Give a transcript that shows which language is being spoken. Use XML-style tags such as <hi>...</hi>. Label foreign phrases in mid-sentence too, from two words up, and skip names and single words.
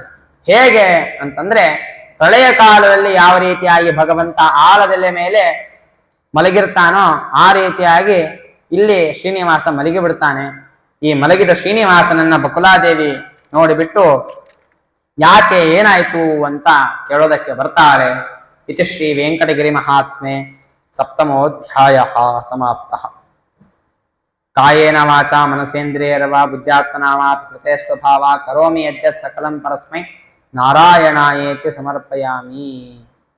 <kn>ಹೇಗೆ ಅಂತಂದ್ರೆ, ಪ್ರಳಯ ಕಾಲದಲ್ಲಿ ಯಾವ ರೀತಿಯಾಗಿ ಭಗವಂತ ಆಲದೆಲೆ ಮೇಲೆ ಮಲಗಿರ್ತಾನೋ ಆ ರೀತಿಯಾಗಿ ಇಲ್ಲಿ ಶ್ರೀನಿವಾಸ ಮಲಗಿ ಬಿಡ್ತಾನೆ. ಈ ಮಲಗಿದ ಶ್ರೀನಿವಾಸನನ್ನ ಬಕುಲಾದೇವಿ ನೋಡಿಬಿಟ್ಟು ಯಾಕೆ ಏನಾಯ್ತು ಅಂತ ಕೇಳೋದಕ್ಕೆ ಬರ್ತಾಳೆ.</kn> <sa>ಇತಿ ಶ್ರೀ ವೆಂಕಟಗಿರಿ ಮಹಾತ್ಮೆ ಸಪ್ತಮೋಧ್ಯಾಯ ಸಮಾಪ್ತಃ. ಕಾಯೇನ ವಾಚಾ ಮನಸೇಂದ್ರಿಯರ್ವಾ ಬುದ್ಧ್ಯಾತ್ಮನಾ ಕೃತೆ ಸ್ವಭಾವ ಕರೋಮಿ ಯದ್ಯತ್ ಸಕಲಂ ಪರಸ್ಮೈ ನಾರಾಯಣಾಯೇತಿ ಸಮರ್ಪಯಾಮಿ.</sa>